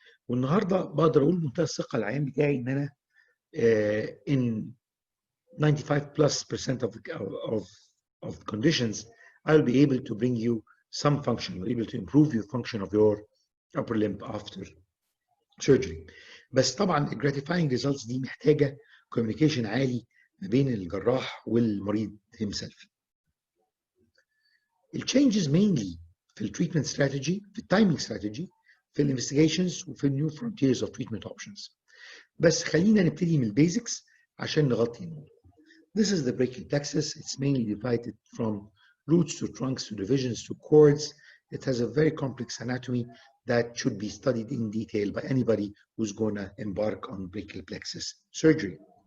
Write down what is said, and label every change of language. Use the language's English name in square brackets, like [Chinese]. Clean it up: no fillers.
[Arabic] والنهارده بقدر اقول بمنتهى الثقه العيان بتاعي ان انا [English] in 95+% of conditions, I'll be able to bring you some function, we're able to improve your function of your upper limb after surgery. [Arabic] بس طبعا [English] gratifying results [Arabic] دي محتاجة [English] communication [Arabic] عالي ما بين الجراح والمريض himself. [English] الchanges mainly في treatment strategy، في timing strategy، في investigations وفي new frontiers of treatment options. [Arabic] بس خلينا نبتدي من basics عشان نغطي النور. [English] This is the brachial plexus. It's mainly divided from roots to trunks to divisions to cords. It has a very complex anatomy that should be studied in detail by anybody who's going to embark on brachial plexus surgery.